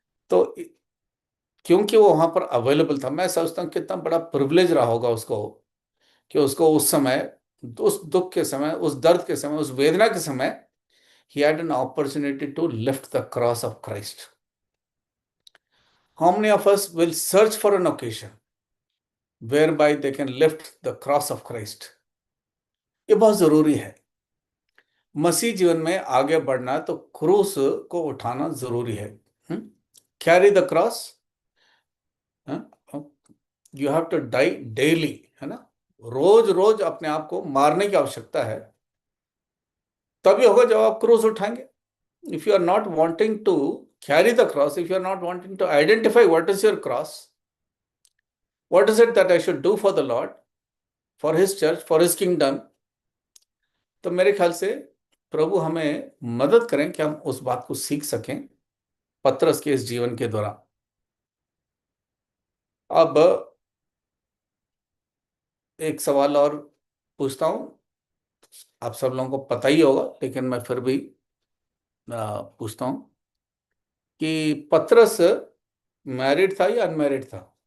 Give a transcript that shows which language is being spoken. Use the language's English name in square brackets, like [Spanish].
[Hindi] तो क्योंकि वो वहां पर अवेलेबल था, मैं सोचता हूँ कितना बड़ा प्रिविलेज रहा होगा उसको, कि उसको उस समय, उस दुख के समय, उस दर्द के समय, उस वेदना के समय, [English] he had an opportunity to lift the cross of Christ. How many of us will search for an occasion whereby they can lift the cross of Christ? [Hindi] ये बहुत जरूरी है। मसीह जीवन में आगे बढ़ना तो क्रूस को उठाना जरूरी है। [English] carry the cross, you have to die daily, [Hindi] है ना। रोज रोज अपने आप को मारने की आवश्यकता है, तभी होगा जब आप क्रूस उठाएंगे। [English] if you are not wanting to carry the cross, if you are not wanting to identify what is your cross, what is it that I should do for the Lord, for his church, for his kingdom, [Hindi] तो मेरे ख्याल से प्रभु हमें मदद करें कि हम उस बात को सीख सकें पतरस के इस जीवन के दौरान। अब एक सवाल और पूछता हूं, आप सब लोगों को पता ही होगा लेकिन मैं फिर भी पूछता हूं कि पतरस मैरिड था या अनमैरिड था?